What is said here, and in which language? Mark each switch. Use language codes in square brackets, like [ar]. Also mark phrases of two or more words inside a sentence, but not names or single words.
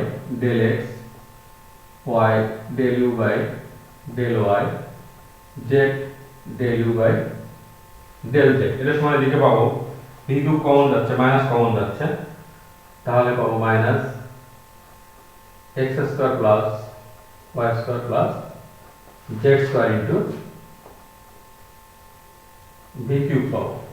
[en] del x y del u by del y z del u by del z, [bn] এটা সমান দিকে পাবো [en] v cube [bn] কমন যাচ্ছে, মাইনাস কমন যাচ্ছে, তাহলে পাবো [en] minus x square plus y square plus z square into v cube [bn] পাবো।